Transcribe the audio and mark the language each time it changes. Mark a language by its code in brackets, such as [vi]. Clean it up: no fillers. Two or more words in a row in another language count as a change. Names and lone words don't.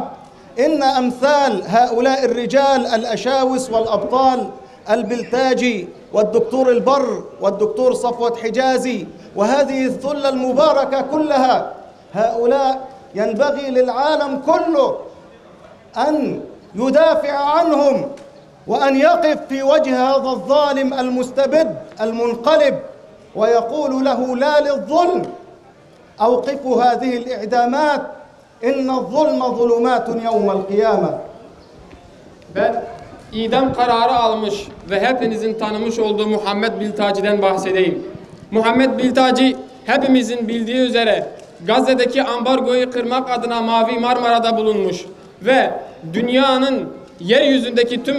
[ar] إن أمثال هؤلاء الرجال الأشاوس والأبطال البلتاجي والدكتور البر والدكتور صفوت حجازي وهذه الثلة المباركة كلها، هؤلاء ينبغي للعالم كله أن يدافع عنهم وأن يقف في وجه هذا الظالم المستبد المنقلب ويقول له لا للظلم. أوقفوا هذه الإعدامات إن الظلم ظلمات يوم القيامة. [tr] Ben idam kararı almış ve hepinizin tanımış olduğu Muhammed Biltaci'den bahsedeyim. Muhammed Biltaci hepimizin bildiği üzere Gazze'deki ambargoyu kırmak adına Mavi Marmara'da bulunmuş ve dünyanın yeryüzündeki tüm